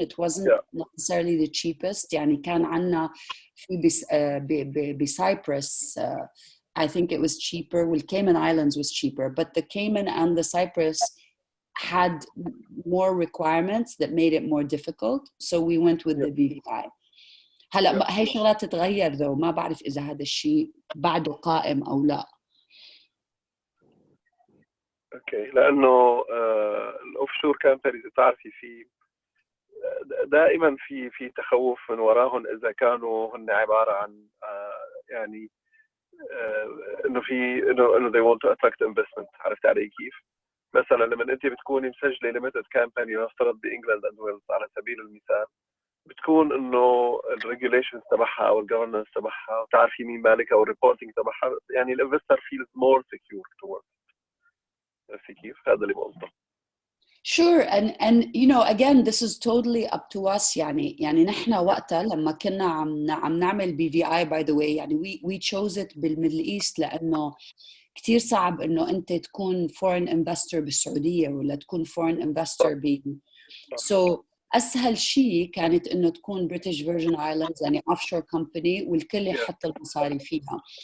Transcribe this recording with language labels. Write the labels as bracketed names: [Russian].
[English] It wasn't necessarily the cheapest. [Arabic] يعني كان عنا في [English] Cyprus, I think it was cheaper. Well, Cayman Islands was cheaper, but the Cayman and the Cyprus had more requirements that made it more difficult. So we went with the BVI. [Arabic] هلا هي شغلات تتغير ذو، ما بعرف إذا هذا الشيء بعده قائم أو لا. اوكي، لانه الاوف شور كامبانيز بتعرفي في دائما في تخوف من وراهم اذا كانوا هن عباره عن يعني انه في انه [English] they want to attract investment. [Arabic] عرفت علي كيف؟ مثلا لما انت بتكوني مسجله ليميتد كامباني نفترض بانجلاند اند ويلز على سبيل المثال، بتكون انه الريجوليشنز تبعها او الجفرنس تبعها وتعرفي مين مالكها والريبورتنج تبعها، يعني الانفستر فيلز مور سكيور توورد. عرفتي كيف؟ هذا اللي بقصده. [English] Sure, and you know, again, this is totally up to us. [Arabic] يعني نحن وقتها لما كنا عم نعمل BVI, [English] by the way, [Arabic] يعني [English] we chose it [Arabic] بالميدل ايست لانه كتير صعب انه انت تكون foreign investor بالسعوديه ولا تكون foreign investor so اسهل شيء كانت انه تكون British Virgin Islands يعني offshore company والكل يحط المصاري فيها.